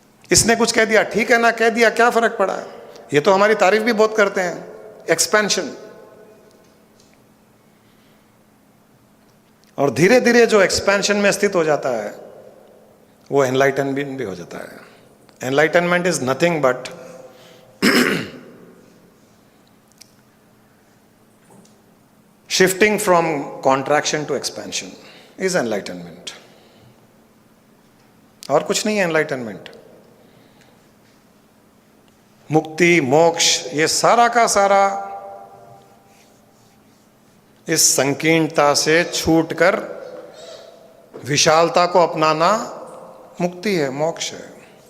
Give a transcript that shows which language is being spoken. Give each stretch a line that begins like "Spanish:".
Hindi: इसने कुछ कह दिया, ठीक है ना, कह दिया, क्या फर्क पड़ा। ये तो हमारी तारीफ भी बहुत करते हैं, एक्सपेंशन। और धीरे धीरे जो एक्सपेंशन में स्थित हो जाता है वो एनलाइटनमेंट भी हो जाता है।
English: Enlightenment is nothing but shifting from contraction to expansion is enlightenment।
Hindi: और कुछ नहीं है enlightenment। मुक्ति, मोक्ष, ये सारा का सारा इस संकीर्णता से छूटकर विशालता को अपनाना मुक्ति है, मोक्ष है।